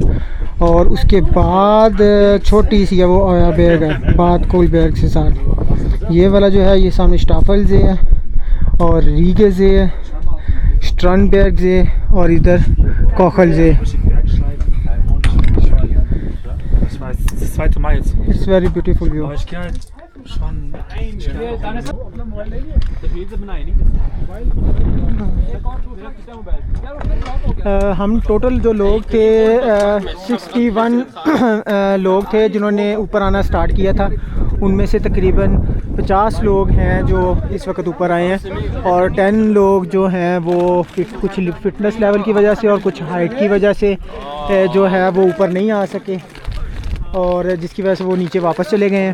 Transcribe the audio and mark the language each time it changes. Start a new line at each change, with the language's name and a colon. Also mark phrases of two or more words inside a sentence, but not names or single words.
Hindi: और उसके बाद छोटी सी है वो ओयाबर्ग है, बाद कोलबर्ग से साथ। ये वाला जो है ये सामने स्टाफलजे है, और रीगेजे है, स्ट्रनबर्गजे, और इधर कोखलजे।
German: Das zweite Mal jetzt.
English: It's very beautiful view.
German: Aber ich gehe halt schon.
Hindi: हम टोटल जो लोग थे 61 लोग थे जिन्होंने ऊपर आना स्टार्ट किया था। उनमें से तकरीबन 50 लोग हैं जो इस वक्त ऊपर आए हैं, और 10 लोग जो हैं वो कुछ
English: fitness level
Hindi: की वजह से और कुछ हाइट की वजह से जो है वो ऊपर नहीं आ सके, और जिसकी वजह से वो नीचे वापस चले गए हैं।